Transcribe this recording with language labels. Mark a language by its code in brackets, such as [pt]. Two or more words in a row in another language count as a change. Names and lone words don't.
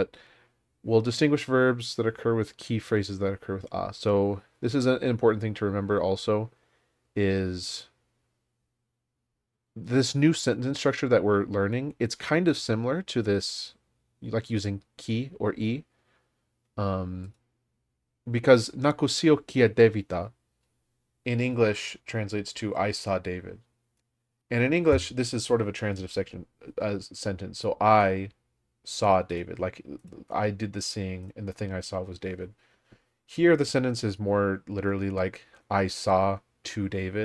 [en] But we'll distinguish verbs that occur with key phrases that occur with ah. So this is an important thing to remember also is this new sentence structure that we're learning. It's kind of similar to this, like using ki or e, um, because nakusio kia devita in English translates to I saw David. And in English, this is sort of a transitive section sentence. So I saw David, like I did the seeing, and the thing I saw was David. Here, the sentence is more literally like I saw to David.